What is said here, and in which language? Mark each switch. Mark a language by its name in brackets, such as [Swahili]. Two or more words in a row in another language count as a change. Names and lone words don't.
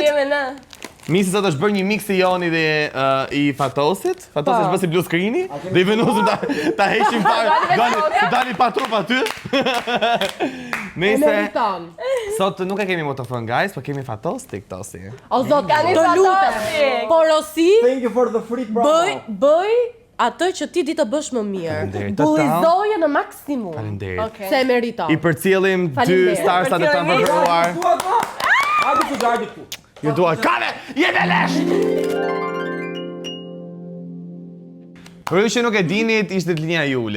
[Albanian] Misi sot është bërë një mix i Joni dhe i Fatosit. Fatosi është bërë si [English] blue screeni. [Albanian] Dhe i vendosim ta heqim parë. Dani pa trup aty. Nëse sot nuk e kemi motofon guys, po kemi Fatos TikTosi. O zot, të lutem. Porosi. [English] Thank you for the free promo. [Albanian] Bëj atë që ti di të bësh më mirë. Bullizoje në maksimum. Faleminderit. Se e meriton. I përcjellim 2 starsa të kanë përgjuar. Hajde ku gjardi ku. Ju dua kale, jemi lesh! Për ju që nuk e dinit, ishte të linja Julit.